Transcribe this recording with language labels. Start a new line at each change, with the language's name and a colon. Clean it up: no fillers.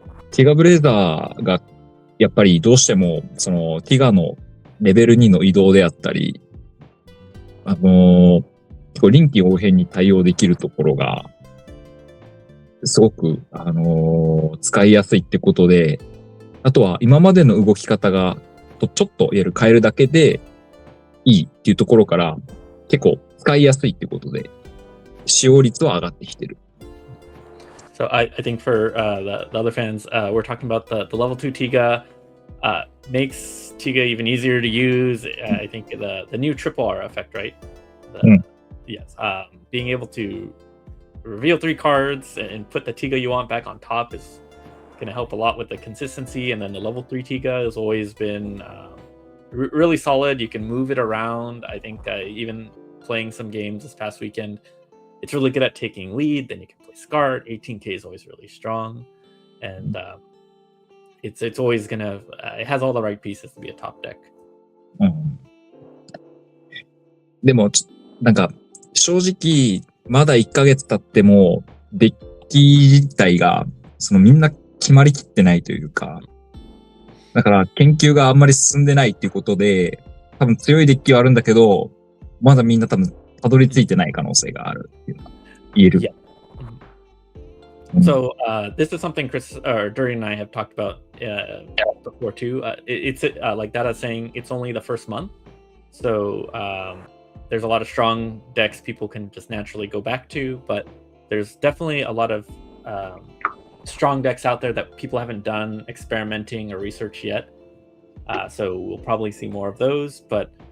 Japanese: ティガブレーザーがやっぱりどうしてもそのティガのレベル2の移動であったり、結構臨機応変に対応できるところがすごく使いやすいってことで、あとは今までの動き方がちょっと変えるだけでいいっていうところから結構使いやすいってことで使用率は上がってきてる。
English: So I think for the other fans, we're talking about the level 2 Tiga makes Tiga even easier to use. I think the new triple R effect, right? Yes. Being able to reveal 3 cards and put the Tiga you want back on top is going to help a lot with the consistency. And then the level 3 Tiga has always been really solid. You can move it around. I think even playing some games this past weekend, it's really good at taking lead. Then you can play SCART. 18K is always really strong, and it's always gonna. It has all the right pieces to be a top deck.
Japanese: でも正直まだ1ヶ月経ってもデッキ自体がみんな決まりきってないというか、だから研究があんまり進んでないっていうことで、多分強いデッキはあるんだけど、まだみんな多分たどり着いてない可能性があるっていうのは言える。
English: Yeah. So this is something Chris or Durian and I have talked about before too. It's like Dada saying, it's only the first month, so there's a lot of strong decks people can just naturally go back to, but there's definitely a lot of strong decks out there that people haven't done experimenting or research yet. So we'll probably see more of those, but